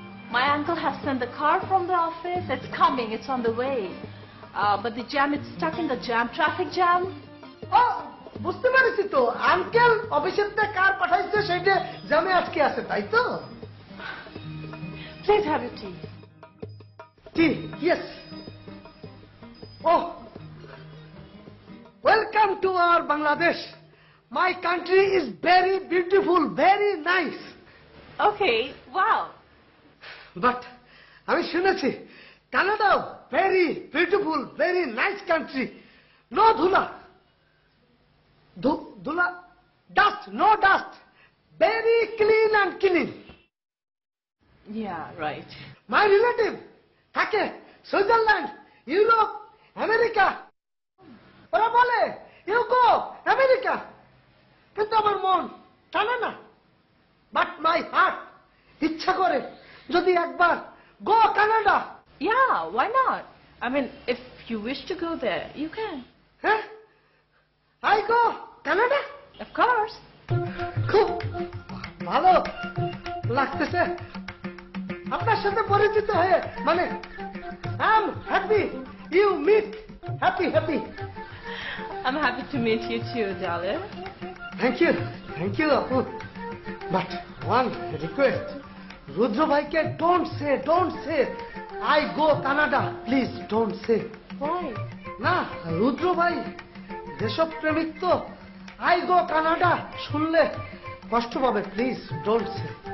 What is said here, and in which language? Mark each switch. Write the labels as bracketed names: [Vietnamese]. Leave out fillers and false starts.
[English] My uncle has sent the car from the office. It's coming. It's on the way. But the jam, it's stuck in the jam. Traffic jam. [Bangla] ও, বুঝতে পারছি তো, uncle অফিসের থেকে কার পাঠাইছে সেটা জামে আটকে আছে, তাই তো? [English] Please have your tea. Tea, yes. Oh, welcome to our Bangladesh. My country is very beautiful, very nice. Okay, wow. But [Bangla] আমি শুনেছি [English] Canada very beautiful, very nice country. No dhula. Dhula, dust, no dust. Very clean and clean. Yeah, right. My relative [Bangla] থাকে [English] Switzerland, Europe, America. [Bangla] ওরা বলে [English] you go America, [Bangla] কিন্তু আমার মন টানে না। [English] but my heart [Bangla] ইচ্ছা করে যদি একবার [English] Go Canada. Yeah, why not? I mean, if you wish to go there, you can. হ্যাঁ, I go Canada. Of course. [Bangla] খুব ভালো লাগতেছে আপনার সাথে পরিচিত হয়ে, মানে [English] I am happy you meet, happy happy. I'm happy to meet you too, darling. Thank you আপু। But one request, Rudra ভাইকে don't say I go Canada, please don't say. Why? [Bangla] না, রুদ্র ভাই দেশপ্রেমিক তো, [English] I go Canada [Bangla] শুনলে কষ্ট পাবে, [English] Please don't say.